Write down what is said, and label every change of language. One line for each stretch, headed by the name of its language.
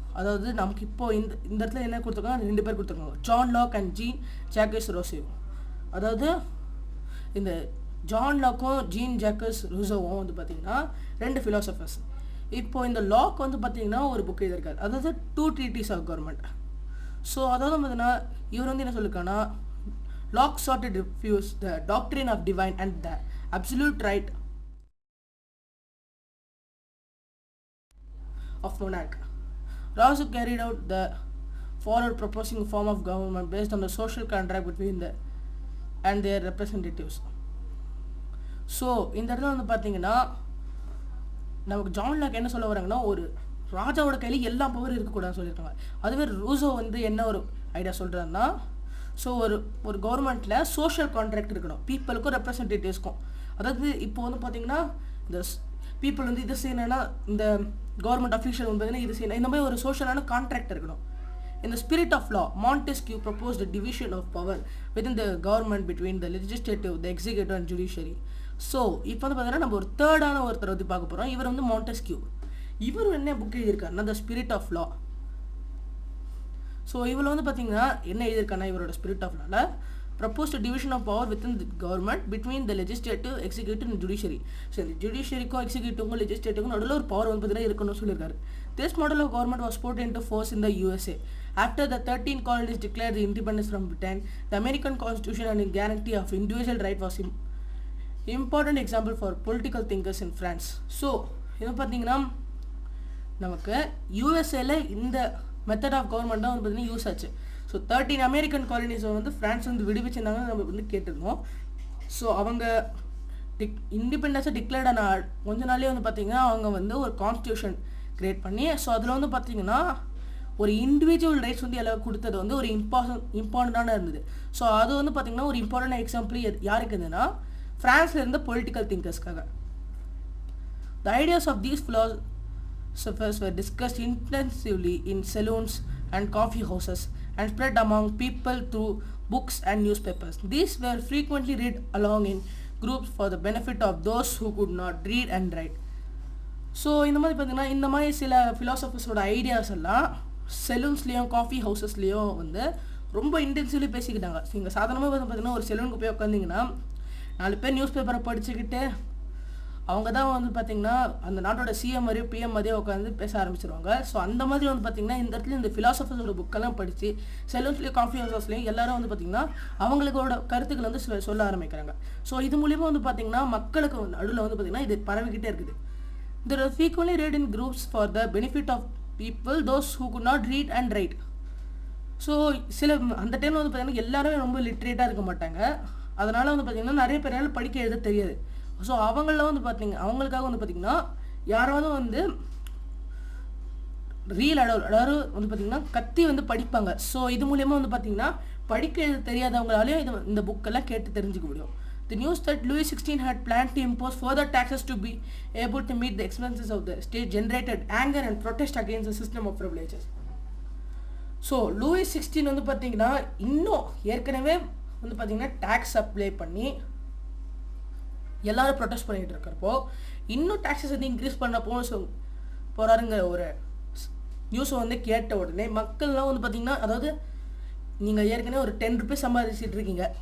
Tamil: அதாவது நமக்கு இப்போது இந்த இடத்துல என்ன கொடுத்துருக்காங்க, 2 பேர் கொடுத்துருக்காங்க, ஜான் லாக் அண்ட் ஜாக்கஸ் ரோசோ. அதாவது இந்த ஜான் லாக்கும் ஜாக்கஸ் ரோசோவும் வந்து பார்த்திங்கன்னா 2 ஃபிலாசபர்ஸ். இப்போது இந்த லாக் வந்து பார்த்திங்கன்னா ஒரு புக் எழுதியிருக்காரு, அதாவது 2 treatises ஆஃப் கவர்மெண்ட். ஸோ அதாவது பார்த்தீங்கன்னா இவர் வந்து என்ன சொல்லியிருக்காங்கன்னா lock
English: sought to refute the doctrine of divine and the absolute right of monarch. Rousseau carried out the forward proposing form of government based on the social contract between and their representatives.
Tamil: So இந்த இடத்துல வந்து பார்த்தீங்கன்னா நமக்கு John lock என்ன சொல்ல வராங்கன்னா ஒரு ராஜாவோட கையில் எல்லா பவரும் இருக்கக்கூடாதுன்னு சொல்லியிருக்காங்க. அதுவே ரூசோ வந்து என்ன ஒரு ஐடியா சொல்கிறாருன்னா ஸோ ஒரு கவர்மெண்ட்டில் சோஷியல் கான்ட்ராக்ட் இருக்கணும், பீப்புளுக்கும் ரெப்ரசன்டேட்டிவ்ஸ்க்கும். அதாவது இப்போ வந்து பார்த்திங்கன்னா இந்த பீப்புள் வந்து இது செய்யணும்னா இந்த கவர்மெண்ட் அஃபீஷியல் வந்து பார்த்திங்கன்னா இது செய்யணும், இந்த மாதிரி ஒரு சோஷியலான கான்ட்ராக்ட் இருக்கணும்.
English: In the spirit of law, Montesquieu proposed a division of power within the government between the legislative, the executive and judiciary.
Tamil: So இப்போ வந்து பார்த்தீங்கன்னா நம்ம ஒரு தேர்டான ஒருத்தர் வந்து பார்க்க போகிறோம். இவர் வந்து மாண்டெஸ்கியூ. இவர் என்ன book எழுதியிருக்காருன்னா the spirit of law. So இவள் வந்து பார்த்தீங்கன்னா என்ன எழுதியிருக்கானா இவரோட ஸ்பிரிட் ஆஃப் லால
English: proposed division of power within the government between the legislative, executive and judiciary.
Tamil: So the judiciary-க்கும் executive-க்கும் legislative-க்கும் நடுவில் ஒரு பவர் வந்து பார்த்தீங்கன்னா இருக்கணும்னு சொல்லியிருக்காரு.
English: This model of government was put into force in the USA. After the 13 colonies declared the independence from Britain, the American Constitution and the guarantee of individual right was important example for political thinkers in France.
Tamil: So இது பார்த்தீங்கன்னா நமக்கு யூஎஸ்ஏல இந்த method of government தான் வந்து பார்த்தீங்கன்னா use ஆச்சு. So 13 American காலனிஸை வந்து France வந்து விடுவிச்சிருந்தாங்கன்னு நம்ம வந்து கேட்டிருந்தோம். ஸோ அவங்க இண்டிபெண்டன்ஸை டிக்ளேர்ட் ஆன கொஞ்ச நாளே வந்து பார்த்திங்கன்னா அவங்க வந்து ஒரு கான்ஸ்டியூஷன் க்ரியேட் பண்ணி ஸோ அதில் வந்து பார்த்திங்கன்னா ஒரு இண்டிவிஜுவல் ரைட்ஸ் வந்து எல்லாம் கொடுத்தது வந்து ஒரு இம்பார்ட்டண்ட்டான இருந்தது. ஸோ அது வந்து பார்த்திங்கன்னா ஒரு இம்பார்ட்டன்ட் எக்ஸாம்பிள் யாருக்கு இருந்ததுன்னா ஃப்ரான்ஸில் இருந்த political திங்கர்ஸ்க்காக.
English: The ideas of these philosophers were discussed intensively in saloons and coffee houses and spread among people through books and newspapers. These were frequently read along in groups for the benefit of those who could not read and write.
Tamil: So இந்த மாதிரி பார்த்தீங்கன்னா இந்த மாதிரி சில ஃபிலாசபர்ஸோட ideas எல்லாம் செலூன்ஸ்லேயும் coffee ஹவுசஸ்லேயும் வந்து ரொம்ப intensively பேசிக்கிட்டாங்க. நீங்கள் சாதாரணமாக வந்து பார்த்தீங்கன்னா ஒரு செலூனுக்கு போய் உட்காந்திங்கன்னா 4 பேர் நியூஸ் பேப்பரை படிச்சுக்கிட்டு அவங்க தான் வந்து பார்த்திங்கன்னா அந்த நாட்டோட சிஎம் மாதிரியோ பிஎம் மாதிரியோ உட்காந்து பேச ஆரம்பிச்சிருவாங்க. ஸோ அந்த மாதிரி வந்து பார்த்திங்கன்னா இந்த இடத்துல இந்த ஃபிலாசபர்ஸோட புக்கெல்லாம் படித்து செலூன்ஸ்லேயும் காஃபி ஹவுசஸ்லேயும் எல்லாரும் வந்து பார்த்திங்கன்னா அவங்களோட கருத்துக்கள் வந்து சொல்ல ஆரம்பிக்கிறாங்க. ஸோ இது மூலிமா வந்து பார்த்திங்கன்னா மக்களுக்கு நடுவில் வந்து பார்த்திங்கன்னா இது பரவிக்கிட்டே இருக்குது.
English: There are frequently read in groups for the benefit of people those who could not read and write.
Tamil: So சில அந்த டைமில் வந்து பார்த்திங்கன்னா எல்லாருமே ரொம்ப லிட்ரேட்டாக இருக்க மாட்டாங்க. அதனால் வந்து பார்த்திங்கன்னா நிறைய பேரால் படிக்க எழுத தெரியாது. ஸோ அவங்கள வந்து அவங்களுக்காக வந்து பார்த்திங்கன்னா யாராவது வந்து அதாவது வந்து பார்த்திங்கன்னா கத்தி வந்து படிப்பாங்க. ஸோ இது மூலயமா வந்து பார்த்திங்கன்னா படிக்க எழுத தெரியாதவங்களாலேயும் இந்த புக்கெல்லாம் கேட்டு தெரிஞ்சுக்க முடியும்.
English: The news that Louis XVI had planned to impose further taxes to be able to meet the expenses of the state generated anger and protest against the system of privileges.
Tamil: So Lewis 16 வந்து பார்த்திங்கன்னா இன்னும் ஏற்கனவே வந்து பார்த்திங்கன்னா tax apply பண்ணி எல்லாரும் protest பண்ணிகிட்டு இருக்கிறப்போ இன்னும் டேக்ஸஸ் வந்து இன்க்ரீஸ் பண்ண போகிறாருங்கிற ஒரு நியூஸை வந்து கேட்ட உடனே மக்கள்லாம் வந்து பார்த்திங்கன்னா அதாவது நீங்கள் ஏற்கனவே ஒரு 10 rupees சம்பாதிச்சிட்டு இருக்கீங்க.